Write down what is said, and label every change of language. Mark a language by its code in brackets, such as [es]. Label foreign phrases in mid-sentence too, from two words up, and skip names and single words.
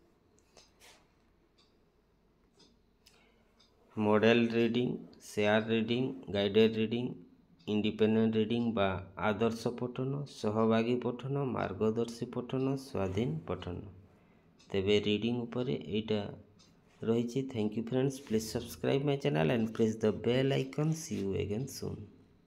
[en] model reading, share reading, guided reading, independent reading [or] ବା ଆଦର୍ଶ ପଠନ, ସହଭାଗୀ ପଠନ, ମାର୍ଗଦର୍ଶୀ ପଠନ, ସ୍ୱାଧୀନ ପଠନ। ତେବେ ରିଡ଼ିଂ ଉପରେ ଏଇଟା ରହିଛି। [en] thank you friends, please subscribe my channel and press the bell icon. See you again soon.